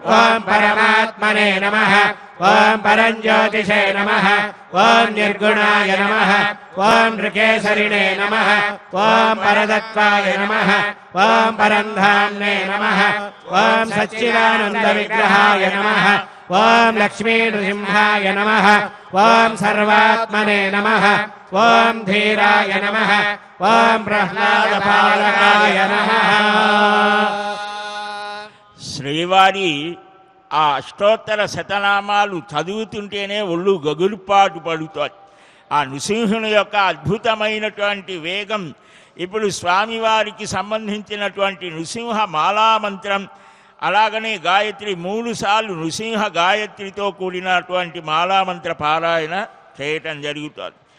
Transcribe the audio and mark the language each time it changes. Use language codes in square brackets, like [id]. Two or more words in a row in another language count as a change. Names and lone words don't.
[sa] ॐ परमात्मने नमः ॐ परञ्ज्योतिषे नमः ॐ निर्गुणाय नमः ॐ नृकेसरिणे नमः ॐ परतत्त्वाय नमः ॐ परन्धाम्ने नमः ॐ सच्चिदानन्दविग्रहाय नमः ॐ लक्ष्मीनृसिंहाय नमः ॐ सर्वात्मने नमः ॐ धीराय नमः ॐ प्रह्लादपालकाय नमः। [te] శ్రీవారి ఆ అష్టోత్తర శతనామాలు చదువుతుంటేనే ఒళ్ళు గగులుపాటు పడుతుంది. ఆ నృసింహుని యొక్క అద్భుతమైనటువంటి వేగం. ఇప్పుడు స్వామివారికి సంబంధించినటువంటి నృసింహ మాలామంత్రం, అలాగనే గాయత్రి 3 సార్లు నృసింహ గాయత్రితో కూడినటువంటి మాలామంత్ర పారాయణ చేయటం జరుగుతుంది.